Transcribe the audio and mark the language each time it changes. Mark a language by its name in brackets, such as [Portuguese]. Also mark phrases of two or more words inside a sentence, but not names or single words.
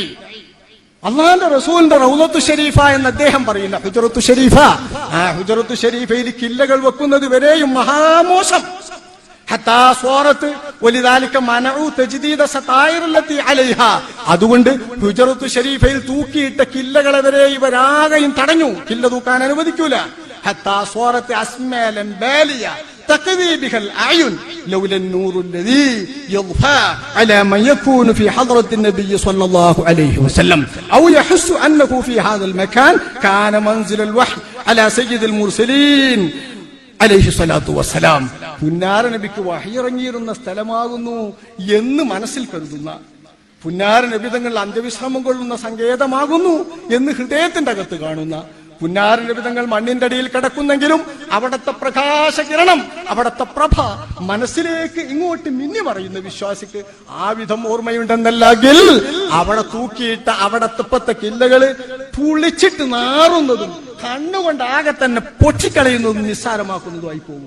[Malayalam] അല്ലാഹുവിന്റെ റസൂലിന്റെ റൗളത്തു ശരീഫ എന്ന് അദ്ദേഹം പറയുന്ന ഹുജറത്തു ശരീഫ, ആ ഹുജറത്തു ശരീഫയിൽ കില്ലകൾ വെക്കുന്നത് വരെയും മഹാമോശം. [Arabic] حتى صارت ولذلك منع تجديد الستائر التي عليها, [Malayalam] അതുകൊണ്ട് ഹുജറത്തു ശരീഫയിൽ തൂക്കിയിട്ട കില്ലകളെ വരെ ഇവരാകെയും തടഞ്ഞു. കില്ല തൂക്കാൻ അനുവദിക്കൂല. [Arabic] حتى صارت أسمالا بالية تقضي بها الأعين لولا النور الذي يضفى على من يكون في حضرة النبي صلى الله عليه وسلم أو يحس أنه في هذا المكان كان منزل الوحي على سيد المرسلين عليه الصلاة والسلام. [Malayalam] പുന്നാര നബിക്ക് വഹി ഇറങ്ങിയിരുന്ന സ്ഥലമാകുന്നു എന്ന് മനസ്സിൽ കരുതുന്ന, പുന്നാര നബി തങ്ങൾ അന്ത്യവിശ്രമം കൊള്ളുന്ന സങ്കേതമാകുന്നു എന്ന് ഹൃദയത്തിന്റെ അകത്ത് കാണുന്ന, പുന്നാര നബി തങ്ങൾ മണ്ണിന്റെ അടിയിൽ കിടക്കുന്നെങ്കിലും അവിടത്തെ പ്രകാശകിരണം, അവിടത്തെ പ്രഭ മനസ്സിലേക്ക് ഇങ്ങോട്ട് മിന്നി മറയുന്ന വിശ്വാസിക്ക് ആ വിധം ഓർമ്മയുണ്ടെന്നല്ലെങ്കിൽ അവിടെ തൂക്കിയിട്ട അവിടത്തെ കില്ലകള് പുളിച്ചിട്ട് നാറുന്നതും കണ്ണുകൊണ്ട് ആകെ തന്നെ പൊട്ടിക്കളയുന്നതും നിസ്സാരമാക്കുന്നതുമായി പോകും.